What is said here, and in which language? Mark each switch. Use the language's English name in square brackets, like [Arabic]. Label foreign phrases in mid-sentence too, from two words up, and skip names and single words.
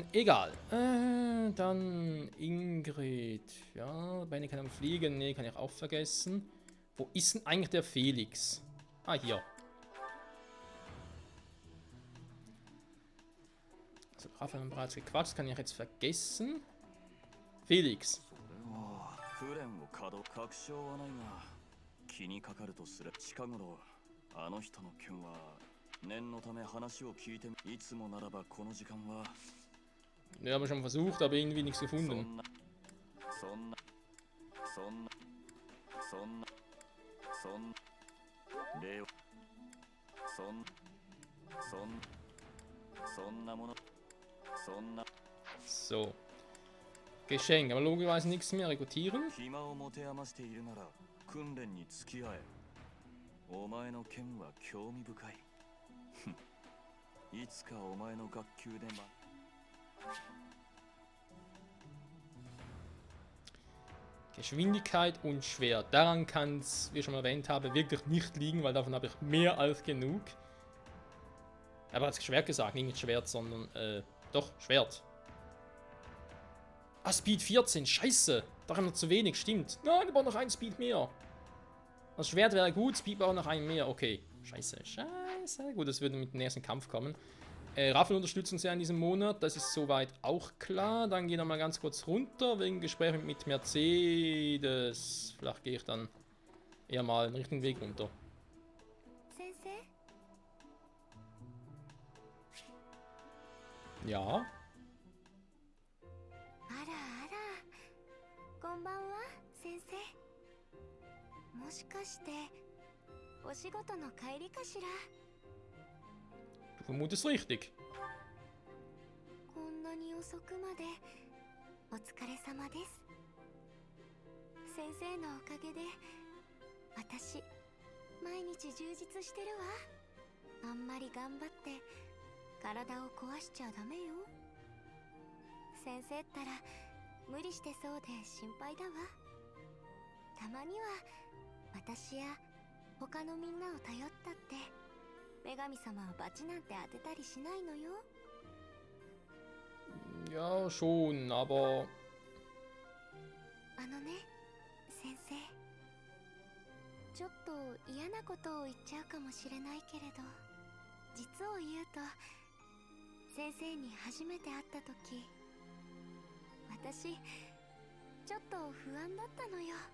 [German] Egal. Dann Ingrid. Ja, Benny kann am Fliegen. Nee, kann ich auch vergessen. Wo ist denn eigentlich der Felix? Ah, hier. Also, Raphael haben bereits gequatscht. Kann ich jetzt vergessen. Felix. [Japanese] あの人の件は念のため話を聞いていつもならばこの時間は [German] Wir haben schon versucht, aber irgendwie nichts gefunden. So. Geschenk, aber logischerweise nichts mehr rekrutieren. [Japanese] お前の剣は興味深い。いつかお前の学級で [German] Geschwindigkeit und Schwert. Daran kann es, wie ich schon erwähnt habe, wirklich nicht liegen, weil davon habe ich mehr als genug. Aber als Schwert gesagt, nicht Schwert, sondern, doch, Schwert. Ah, Speed 14, scheiße. Da haben wir zu wenig, stimmt. Nein, wir brauchen noch ein Speed mehr. Das Schwert wäre gut, Speed braucht noch einen mehr. Okay. Scheiße, scheiße. Gut, das würde mit dem nächsten Kampf kommen. Raphael unterstützt uns ja in diesem Monat. Das ist soweit auch klar. Dann gehen wir mal ganz kurz runter wegen Gesprächen mit Mercedes. Vielleicht gehe ich dann eher mal den richtigen Weg runter. [Japanese] Sensei? [German] Ja. [Japanese] あらあら。こんばんは、先生。もしかしてお仕事の帰りかしら。 [German] Du vermutest richtig. [Japanese] こんなに遅くまでお疲れ様です。先生のおかげで私毎日充実してるわ。あんまり頑張って体を壊しちゃダメよ。先生ったら無理してそうで心配だわ。たまには私や他のみんなを頼ったって女神様はバチなんて当てたりしないのよ。 [German] Ja, schon, aber... [Japanese] あのね、先生。ちょっと嫌なことを言っちゃうかもしれないけれど、実を言うと、先生に初めて会った時、私、ちょっと不安だったのよ。